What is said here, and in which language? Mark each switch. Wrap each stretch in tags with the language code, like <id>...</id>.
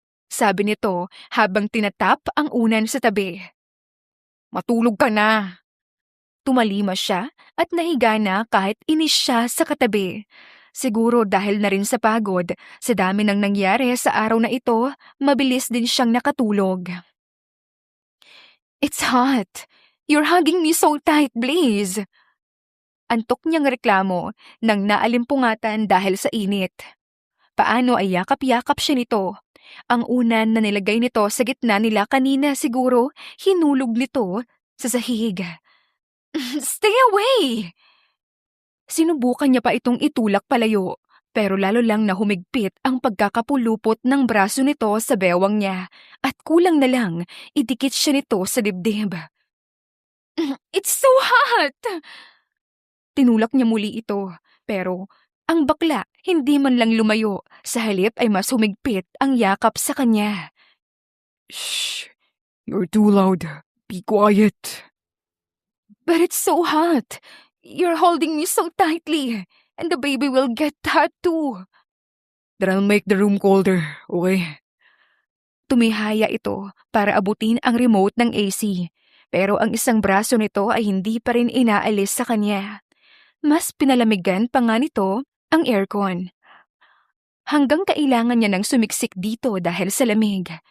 <tl>Sabi nito habang tinatap ang unan sa tabi. Matulog ka na. Tumalima siya at nahiga na kahit inis siya sa katabi. Siguro dahil na rin sa pagod, sa dami ng nangyari sa araw na ito, mabilis din siyang nakatulog.</tl> <en>It's hot. You're hugging me so tight, Blaze.</en> <tl>Antok niyang reklamo nang naalimpungatan dahil sa init. Paano ay yakap-yakap siya nito? Ang unan na nilagay nito sa gitna nila kanina siguro hinulog nito sa sahig.</tl> <en>Stay away!</en> <tl>Sinubukan niya pa itong itulak palayo, pero lalo lang na humigpit ang pagkakapulupot ng braso nito sa bewang niya at kulang na lang idikit siya nito sa dibdib.</tl> <en>It's so hot!</en> <tl>Tinulak niya muli ito, pero ang bakla hindi man lang lumayo, sa halip ay mas humigpit ang yakap sa kanya.</tl> <en>Shh! You're too loud. Be quiet. But it's so hot. You're holding me so tightly, and the baby will get hot too. Then I'll make the room colder, okay?</en> <tl>Tumihaya ito para abutin ang remote ng AC, pero ang isang braso nito ay hindi pa rin inaalis sa kanya. Mas pinalamigan pa nga nito ang aircon. Hanggang kailangan niya ng sumiksik dito dahil sa lamig.</tl>